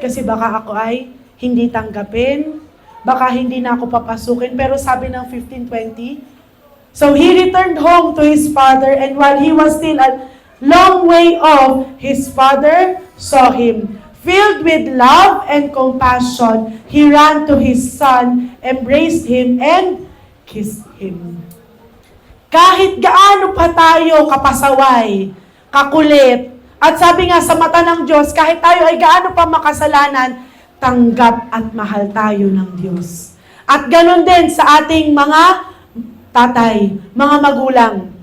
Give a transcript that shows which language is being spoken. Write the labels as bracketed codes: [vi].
[tl] Kasi baka ako ay hindi tanggapin, baka hindi na ako papasukin. Pero sabi ng [en] 15:20, so he returned home to his father, and while he was still a long way off, his father saw him. Filled with love and compassion, he ran to his son, embraced him, and kissed him. [tl] Kahit gaano pa tayo kapasaway, kakulit, at sabi nga sa mata ng Diyos, kahit tayo ay gaano pa makasalanan, tanggap at mahal tayo ng Diyos. At ganon din sa ating mga tatay, mga magulang.